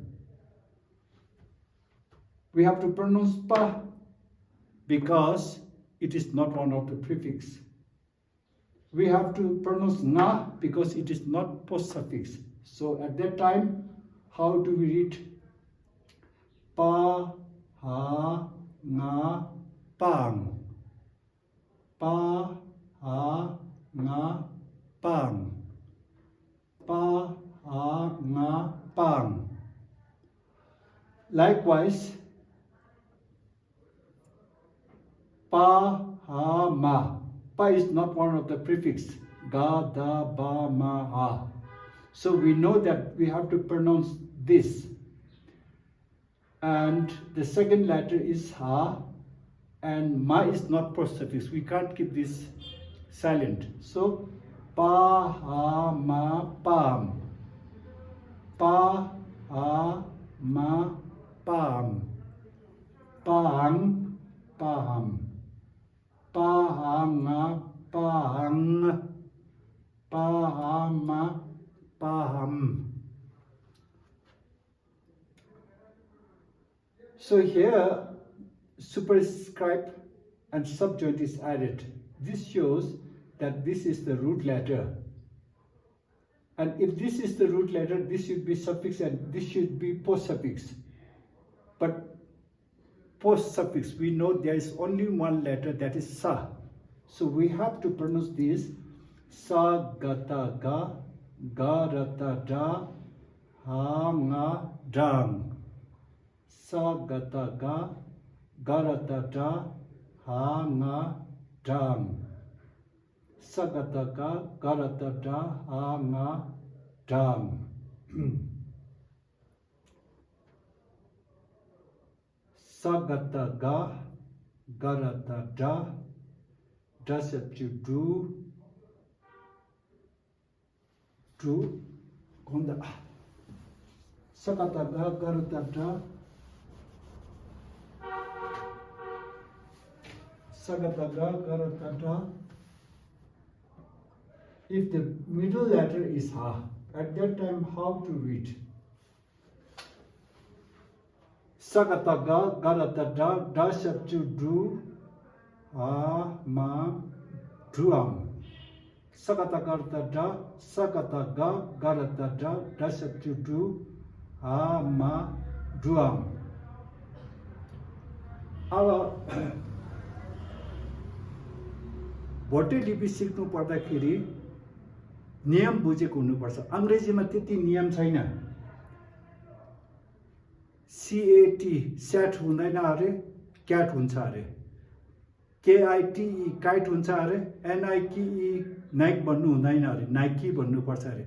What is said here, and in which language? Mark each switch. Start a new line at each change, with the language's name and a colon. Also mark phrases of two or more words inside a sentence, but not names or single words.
English: We have to pronounce pa because it is not one of the prefix. We have to pronounce nga because it is not post suffix. So at that time, how do we read?
Dzongkha: Pa, ha, nga, pang. Pa, ha, nga, pang. Pa, ha, nga, pang. Likewise, pa, ha, ma.
English: Pa is not one of the prefix.
Dzongkha: Ga, da, ba, ma, ha.
English: So we know that we have to pronounce this. And the second letter is ha. And ma is not post suffix. We can't keep this silent.
Dzongkha: So pa, ha, ma, pam. Pa, ha, ma, pam. Pang, pam. Pa, ha, nga, pang. Pa, ha, ma, pam.
English: So here superscript and subjoint is added. This shows that this is the root letter. And if this is the root letter, this should be suffix and this should be post suffix. But post suffix, we know there is only one letter, that is sa. So we have to pronounce this
Dzongkha: sa, gata, ga, ga, rata, da, ha, nga, dang. Sa, gata, ga, garata, da, ha, nga, dang. Sagataka, garatata, ha, nga, dang. Sagataka, garatata,
English: does it to do, konda.
Dzongkha: Sagataka, garatata, Sagata ga, garata da.
English: If the middle letter is ha, at that time how to read?
Dzongkha: Sagata ga, garata da, da substitute do, ha, ma, druam. Sagata garata da, sagata ga, garata da, da substitute do, ha, ma, druam.
Nepali: अब भोटे लिपि सिक्नु पर्दाखेरि नियम बुझेको हुनुपर्छ। अंग्रेजीमा त्यति नियम छैन। सीएटी स्याट हुँदैन अरे, क्याट हुन्छ अरे, केआईटीई काइट हुन्छ अरे, एनआईकीई नाइक भन्नु हुँदैन अरे, नाइकी भन्नुपर्छ अरे।